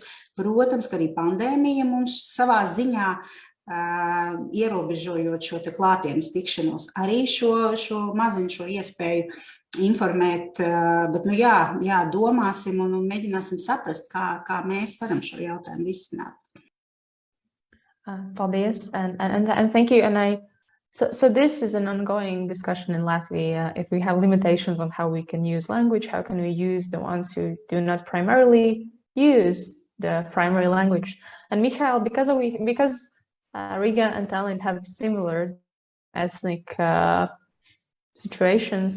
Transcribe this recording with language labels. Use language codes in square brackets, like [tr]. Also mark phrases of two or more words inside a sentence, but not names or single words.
[lv] Protams, ka arī pandēmija mums savā ziņā ierobežojot šo te klātienes tikšanos, arī šo maziņu šo iespēju informēt, bet, jā, domāsim un mēģināsim saprast, kā mēs varam šo jautājumu risināt. Paldies, [en] and thank you. And so this is an ongoing discussion in Latvia. If we have limitations on how we can use language, how can we use the ones who do not primarily use the primary language? And Michael, because Riga and Tallinn have similar ethnic situations.